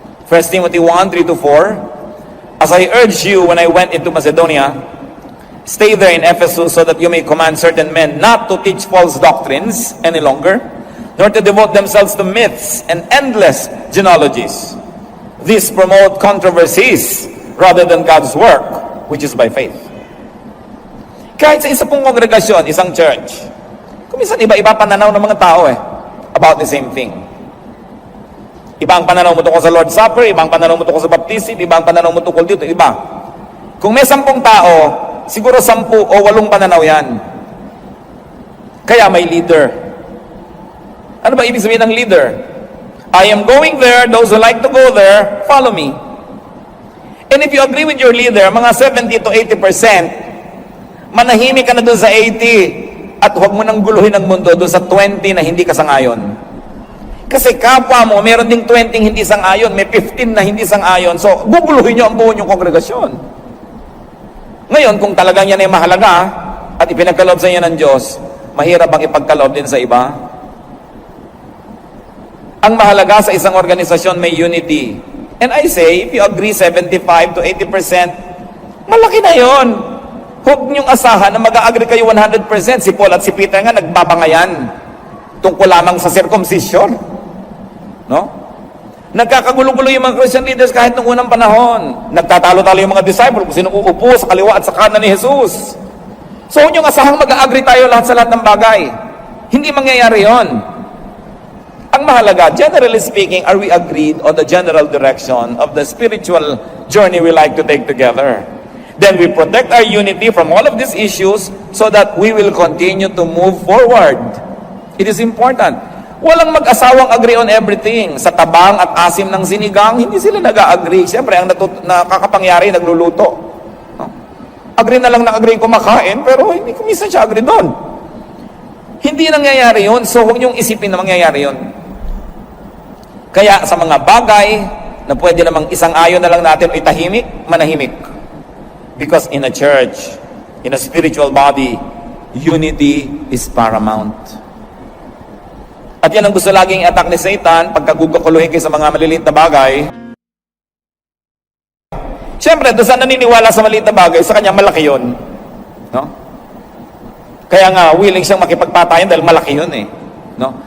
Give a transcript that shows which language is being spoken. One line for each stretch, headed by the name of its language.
English: 1 Timothy 1:3-4, as I urged you when I went into Macedonia, stay there in Ephesus so that you may command certain men not to teach false doctrines any longer, nor to devote themselves to myths and endless genealogies. These promote controversies rather than God's work, which is by faith.
Filipino: Kahit sa isa pong kongregasyon, isang church, kuminsan iba-iba pananaw ng mga tao
English: about the same thing.
Filipino: Iba ang pananaw mo tungkol sa Lord's Supper, iba ang pananaw mo tungkol sa baptism, iba ang pananaw mo tungkol dito, iba. Kung may 10 tao, siguro 10 o 8 pananaw yan. Kaya may leader. Ano ba ibig sabihin ng leader?
English: I am going there, those who like to go there, follow me. And if you agree with your leader, mga 70 to 80%
Filipino: Manahimik ka na doon sa 80 at huwag mo nang guluhin ang mundo doon sa 20 na hindi ka sangayon. Kasi kapwa mo, meron ding 20 hindi sangayon, may 15 na hindi sangayon. So, guguluhin nyo ang buo yung kongregasyon. Ngayon, kung talagang yan ay mahalaga at ipinagkaloob sa inyo ng Diyos, mahirap bang ipagkaloob din sa iba? Ang mahalaga sa isang organisasyon may unity.
English: And I say, if you agree 75 to 80%,
Filipino: malaki na yon. Huwag niyong asahan na mag-agree kayo 100%. Si Paul at si Peter nga nagbabangayan tungkol lamang sa circumcision. No? Nagkakagulo-gulo yung mga Christian leaders kahit nung unang panahon. Nagtatalo-talo yung mga disciple kung sino uupo sa kaliwa at sa kanan ni Jesus. So, huwag niyong asahang mag-agree tayo lahat sa lahat ng bagay. Hindi mangyayari yon. Ang mahalaga,
English: generally speaking, are we agreed on the general direction of the spiritual journey we like to take together? Then we protect our unity from all of these issues so that we will continue to move forward. It is important.
Filipino: Walang mag-asawang agree on everything. Sa tabang at asim ng sinigang, hindi sila nag-agree. Siyempre, ang nakakapangyari, nagluluto. No? Agree na lang na agree kumakain, pero hindi ko minsan siya agree doon. Hindi nangyayari yun, so huwag niyong isipin na mangyayari yun. Kaya sa mga bagay na pwede namang isang ayon na lang natin o itahimik, manahimik.
English: Because in a church, in a spiritual body, unity is paramount.
Filipino: At yan ang gusto laging i-attack ni Satan, pagkagugukuluhin kayo sa mga maliliit na bagay. Siyempre, doon sa naniniwala sa maliit na bagay, sa kanya malaki yun. No? Kaya nga, willing siyang makipagpatayan dahil malaki yun eh. No?